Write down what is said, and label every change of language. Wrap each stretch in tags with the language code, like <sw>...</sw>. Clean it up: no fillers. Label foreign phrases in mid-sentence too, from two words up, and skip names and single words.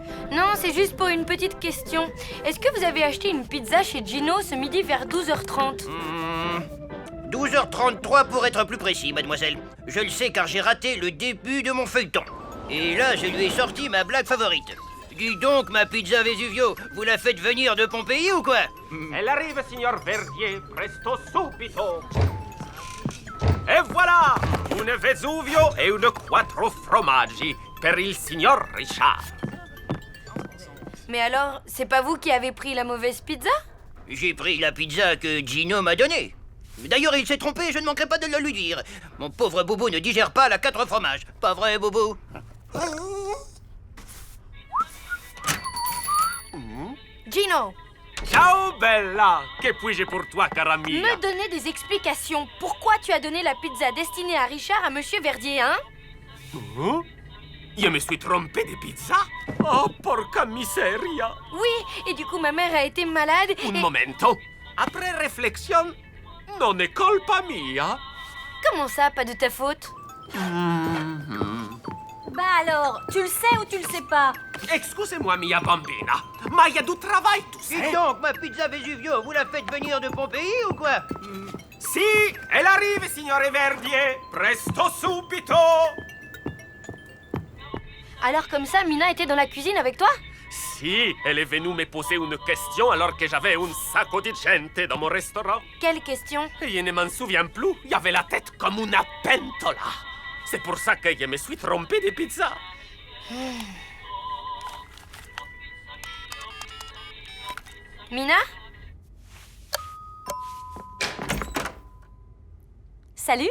<fr>Non, c'est juste pour une petite question. Est-ce que vous avez acheté une pizza chez Gino ce midi vers 12h30? 12h33 pour être plus précis, mademoiselle. Je le sais car j'ai raté le début de mon feuilleton. Et là, je lui ai sorti ma blague favorite. Dis donc, ma pizza Vesuvio, vous la faites venir de Pompéi ou quoi? Elle arrive,</fr> <it>signor Verdier, presto subito. E</it> <fr>voilà, une</fr> <it>Vesuvio e une quattro formaggi per il signor Richard.</it> <fr>Mais alors, c'est pas vous qui avez pris la mauvaise pizza? J'ai pris la pizza que Gino m'a donnée. D'ailleurs, il s'est trompé, je ne manquerai pas de le lui dire. Mon pauvre Boubou ne digère pas la 4 fromages. Pas vrai, Boubou? Gino,</fr> <it>Ciao, bella.</it> <fr>Que puis-je pour toi,</fr> <it>cara mia?</it> <fr>me donner des explications. Pourquoi tu as donné la pizza destinée à Richard à Monsieur Verdier, hein? Hein? Je me suis trompé de pizza?</fr> <it>Oh, porca miseria.</it> <fr>Oui, et du coup, ma mère a été malade</fr> <it>Un</it> <fr>et... momento. Après réflexion,</fr> <it>non è colpa mia.</it> <fr>Comment ça, pas de ta faute? Bah alors, tu le sais ou tu le sais pas? Excusez-moi,</fr> <it>mia bambina,</it> <fr>ma il y a du travail, tu sais. Dis donc, ma pizza Vesuvio, vous la faites venir de Pompéi ou quoi? Si, elle arrive,</fr> <it>signore Verdier. Presto subito.</it> <fr>Alors comme ça, Mina était dans la cuisine avec toi? Si, elle est venue me poser une question alors que j'avais un</fr> <it>sacco di gente</it> <fr>dans mon restaurant. Quelle question? Et je ne m'en souviens plus. Il y avait la tête comme une pentola. C'est pour ça que je me suis trompé de pizza. Mina? Salut?</fr>